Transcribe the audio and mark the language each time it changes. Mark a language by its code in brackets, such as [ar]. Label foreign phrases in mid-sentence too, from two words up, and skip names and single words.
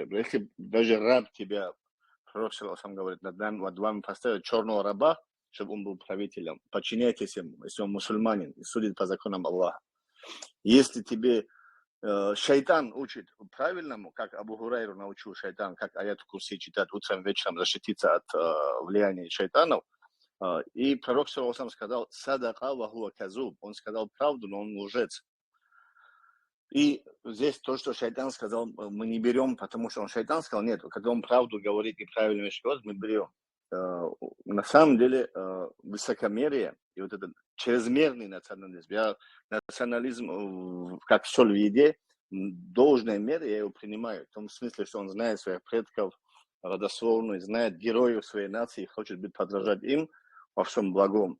[ru] Если даже раб тебя, пророк сам говорит, над вами поставят черного раба, чтобы он был правителем, подчиняйтесь ему, если он мусульманин и судит по законам Аллаха. Если тебе шайтан учит правильному, как Абу Хурайру научил шайтан, как [ar] آية الكرسي [ru] читать утром, вечером, защититься от влияния шайтанов. И пророк сам сказал, [ar] صدقك وهو كذوب. [ru] Он сказал правду, но он лжец. И здесь то, что шайтан сказал, мы не берем, потому что он шайтан сказал, нет, когда он правду говорит и правильную вещь говорит, мы берем. На самом деле высокомерие и вот этот чрезмерный национализм, национализм как соль в еде, в должной мере я его принимаю, в том смысле, что он знает своих предков, родословную, знает героев своей нации, хочет быть подражать им во всем благом.